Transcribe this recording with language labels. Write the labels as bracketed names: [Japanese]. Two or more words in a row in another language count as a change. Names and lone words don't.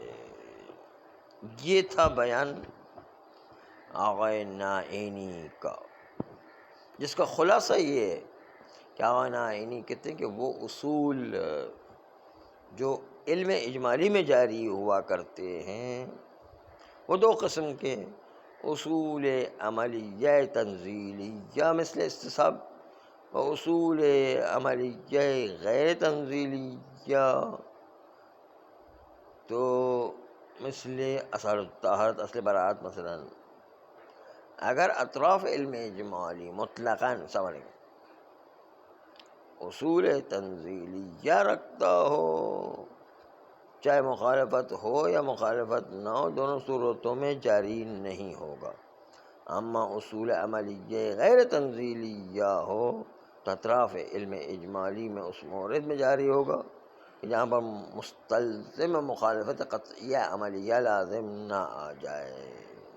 [Urdu] یہ تھا بیان آغائے نائینی کا، جس کا خلاصہ یہ ہے کہ آغائے نائینی کہتے ہیں کہ وہ اصول جو علم اجمالی میں جاری ہوا کرتے ہیں وہ دو قسم کے ہیں: اصول عملیہ تنزیلیہ مثل استصحاب، و اصول عملیہ غیر تنزیلیہ تو مثل اصالت الطہارت، اصل براءت. مثلا اگر اطراف علم اجمالی مطلقاً اصول تنزیلیہ رکھتا ہو، چاہے مخالفت ہو یا مخالفت نہ ہو، دونوں صورتوں میں جاری نہیں ہوگا. اما اصول عملیہ غیر تنزیلیہ ہو تو اطراف علم اجمالی میں اس مورد میں جاری ہوگا کہ جہاں پر مستلزم مخالفت قطعیہ عملیہ لازم نہ آ جائے.